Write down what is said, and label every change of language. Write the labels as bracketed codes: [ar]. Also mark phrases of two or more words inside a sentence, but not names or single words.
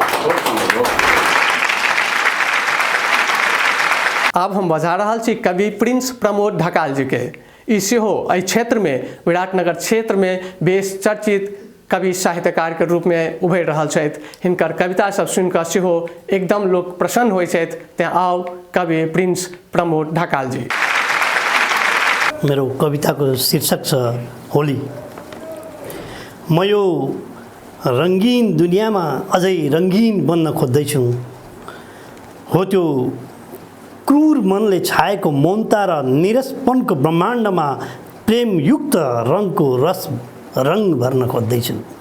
[mai] अब हम बजा रहा छी कवि प्रिंस प्रमोद ढकाल जी के। ई सेहो एहि क्षेत्र में विराटनगर क्षेत्र में बेस चर्चित कवि साहित्यकार के रूप में उभरि रहल छथि। हिनकर कविता सब सुनि कऽ सेहो एकदम लोग प्रसन्न होइ छथि। तेँ आओ कवि प्रिंस प्रमोद ढकाल जी। [ne] मेरो कविताको शीर्षक छ होली। म यो रङ्गीन दुनियाँमा अझै रङ्गीन बन्न खोज्दैछु। हो त्यो क्रूर मनले छाएको मौनता र निरसपनको ब्रह्माण्डमा प्रेमयुक्त रङको रङ भर्न खोज्दैछु।